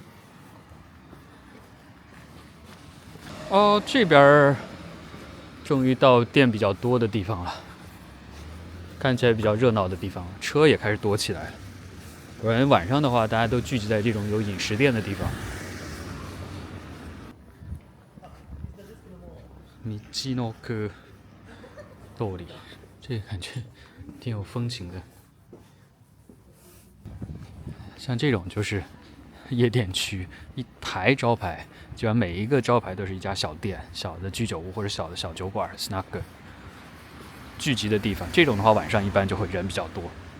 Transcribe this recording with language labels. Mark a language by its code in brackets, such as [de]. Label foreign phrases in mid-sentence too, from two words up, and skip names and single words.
[zh] 哦，這邊終於到店比較多的地方了，看起來比較熱鬧的地方，車也開始多起來了。果然晚上的話，大家都聚集在這種有飲食店的地方。道のく通り，這個感覺挺有風情的。像這種就是夜店區，一排招牌，基本上每一個招牌都是一家小店、小的居酒屋或者小的小酒館 snack 聚集的地方。這種的話，晚上一般就會人比較多。